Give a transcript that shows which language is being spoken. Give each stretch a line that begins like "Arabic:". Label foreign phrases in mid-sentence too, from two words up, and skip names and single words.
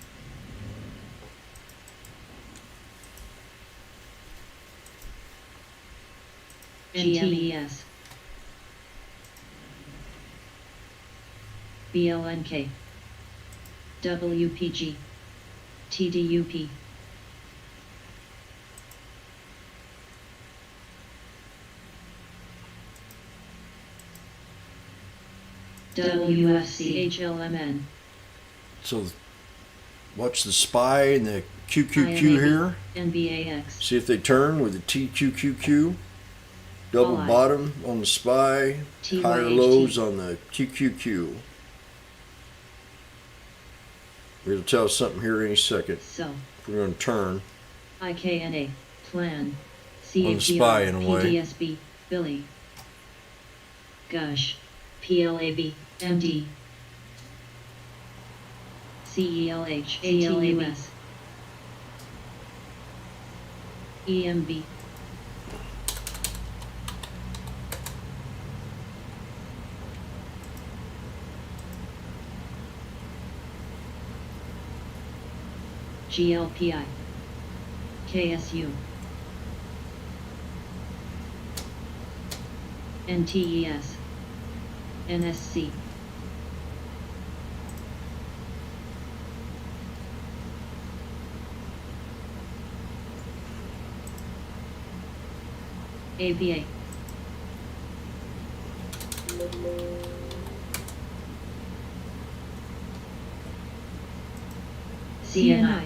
English: GMES BLNK WPG TDUP WFC HLMN So watch the SPY and the QQQ IMAB, here. NBAX See if they turn with the TQQQ. Double All bottom on the SPY, TYHT. higher lows on the QQQ. It'll tell us something here any second. So If we're going to turn. IKNA Plan On the SPY in a way. PDSB Billy Gush PLAB MD CELH ALUS EMB GLPI KSU NTES NSC APA CNI